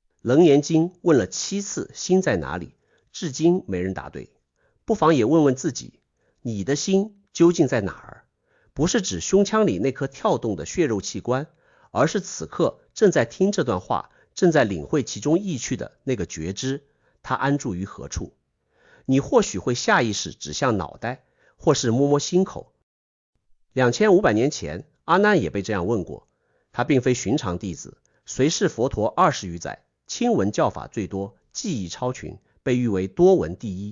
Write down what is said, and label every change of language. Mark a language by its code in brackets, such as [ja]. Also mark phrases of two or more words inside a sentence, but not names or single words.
[zh] 楞嚴經問了7次心在哪裡，至今沒人答對。不妨也問問自己，你的心究竟在哪兒？不是指胸腔裡那顆跳動的血肉器官，而是此刻正在聽這段話，正在領會其中意趣的那個覺知，它安住於何處？你或許會下意識指向腦袋，或是摸摸心口。2500年前，阿難也被這樣問過。他並非尋常弟子，隨侍佛陀20餘載，親聞教法最多，技藝超群，被譽為多聞第一。